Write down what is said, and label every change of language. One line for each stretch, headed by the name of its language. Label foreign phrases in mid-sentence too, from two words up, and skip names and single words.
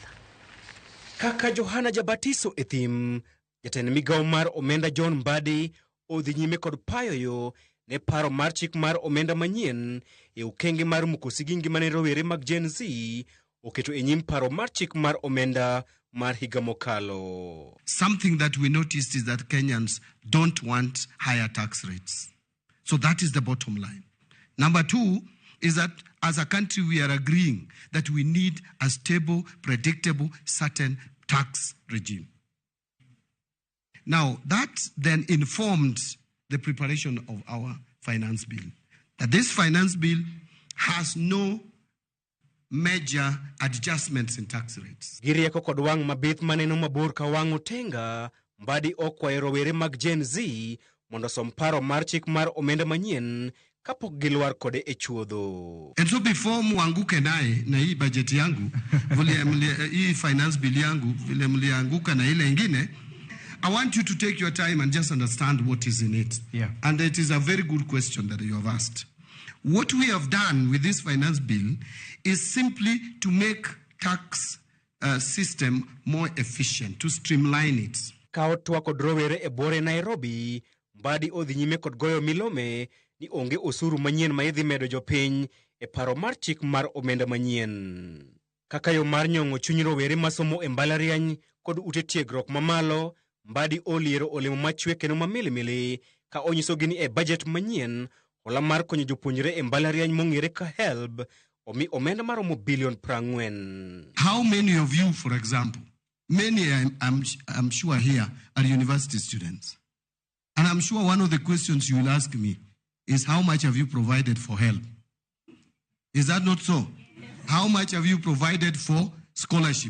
Luo (Kenya and Tanzania): Kaka Johana Jabatiso e thim, jatend migawo mar omenda Mbadi odhi nyime kod payo yo ne paro mar chik mar omenda manyien e okenge mar muko sigingi mane rowere mag Gen Z oketo e nyim paro mar chik mar omenda mar higa mokalo.
English: Something that we noticed is that Kenyans don't want higher tax rates. So that is the bottom line. Number two is that as a country we are agreeing that we need a stable, predictable, certain tax regime. Now that then informed the preparation of our finance bill. That this finance bill has no major adjustments in tax rates.
Luo (Kenya and Tanzania): Girieko kod wang' mabith maneno mabor ka wang' otenga, Mbadi okwayo rowere mag Gen Z mondo som paro mar chik mar omenda manyien kapok gilwar kode e chuodho.
English: And so before
Swahili: muanguke nae na hii budget yangu, hii
English: finance bill
Swahili: yangu, vile mlianguka na ile ingine,
English: I want you to take your time and just understand what is in it. Yeah. And it is a very good question that you have asked. What we have done with this finance bill is simply to make tax system more efficient, to streamline it.
Luo (Kenya and Tanzania): Kao twa kod rowere e bore Nairobi, Mbadi odhi nyime kod goyo milome ni onge osuru manyien ma idhi medo jopiny e paro mar chik mar omenda manyien. Kaka yo mar nyong'o chuny rowere masomo e mbalariany kod ute tiegruok mamalo, Mbadi oliero olemo machwe kendo mamilimili ka onyisogi ni e bajet manyien hola mar konyo jopuonjre e mbalariany mong'ere ka HELB omi omenda maromo bilion 40.
English: How many of you, for example, many I'm sure here are university students. And I'm sure one of the questions you will ask me is how much have you provided for HELB? Is that not so? How much have you provided for scholarship?